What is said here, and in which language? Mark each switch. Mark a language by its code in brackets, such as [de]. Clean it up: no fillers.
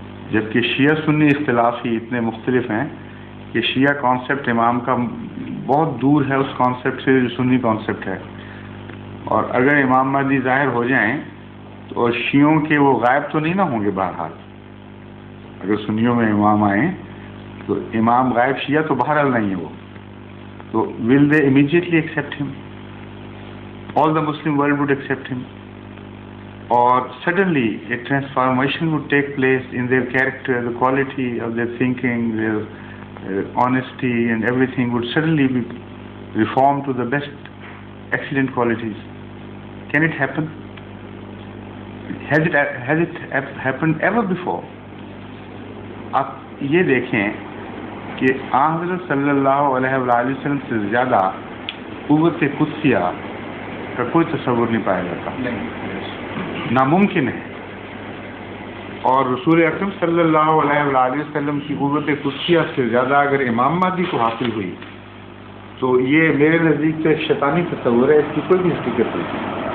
[ur] جبکہ شیعہ سنی اختلاف ہی اتنے مختلف ہیں کہ شیعہ کانسیپٹ امام کا بہت دور ہے اس کانسیپٹ سے جو سنی کانسیپٹ ہے، اور اگر امام مہدی ظاہر ہو جائیں تو شیعوں کے وہ غائب تو نہیں نہ ہوں گے. بہرحال اگر سنیوں میں امام آئیں تو امام غائب شیعہ تو بہرحال نہیں ہے وہ، تو [en] will they immediately accept him? All the Muslim world would accept him, or suddenly a transformation would take place in their character, the quality of their thinking, their honesty and everything would suddenly be reformed to the best excellent qualities. Can it happen? Has it happened ever before? [ur] آپ یہ دیکھیں کہ حضرت صلی اللہ علیہ وآلہ وسلم سے زیادہ قوت قدسیہ کا کوئی تصور نہیں پایا جاتا، ناممکن ہے. اور رسول اکرم صلی اللہ علیہ وآلہ وسلم کی قوت قدسیہ سے زیادہ اگر امام مہدی کو حاصل ہوئی تو یہ میرے نزدیک سے شیطانی تصور ہے، اس کی کوئی بھی حقیقت نہیں.